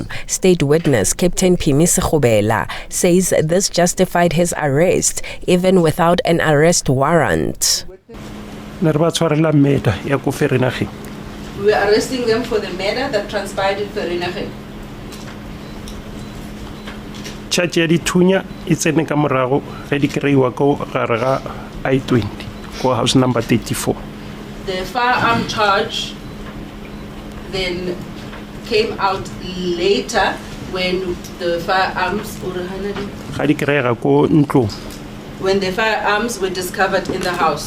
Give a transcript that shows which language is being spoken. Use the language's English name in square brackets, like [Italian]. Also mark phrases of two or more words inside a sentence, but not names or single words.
[English] State witness Captain P. Misekgobela says this justified his arrest, even without an arrest warrant. We are arresting them for the murder that transpired in Vereeniging. [Northern Sotho] Charge ya dithunya e tsene ka morago ge di kreiwa go gare ga I20 go house number 34. [English] The firearm charge then came out later when the firearms when the firearms were discovered in the house.